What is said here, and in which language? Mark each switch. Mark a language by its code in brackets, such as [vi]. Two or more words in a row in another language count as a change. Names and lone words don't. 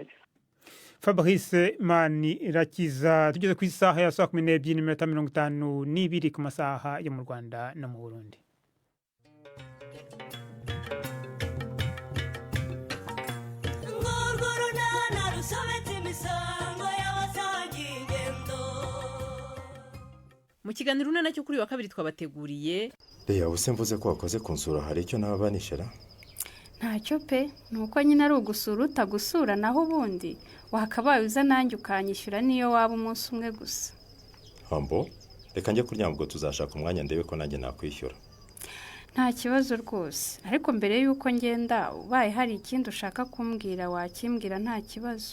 [rw] Fabrice Manirakiza, tugeze ku isaha ya 12:52 ku masaha yo mu Rwanda no mu Burundi. Mu kiganiro nacyo kuri wa kabiri twabateguriye Leya, use mvuze ko wakoze kunsura hari icyo nababanishira? Ntacyo pe, nuko nyine ari ugusura utagusura, naho ubundi wakabaye uza nanjye ukanyishyura niyo waba umunsi umwe gusa. Hambo, reka njye kuryama ubwo tuzashaka umwanya ndebe ko nanjye nakwishyura. Nta kibazo rwose, ariko mbere y'uko ngenda ubaye hari ikindi ushaka kumbwira wakimbwira nta kibazo.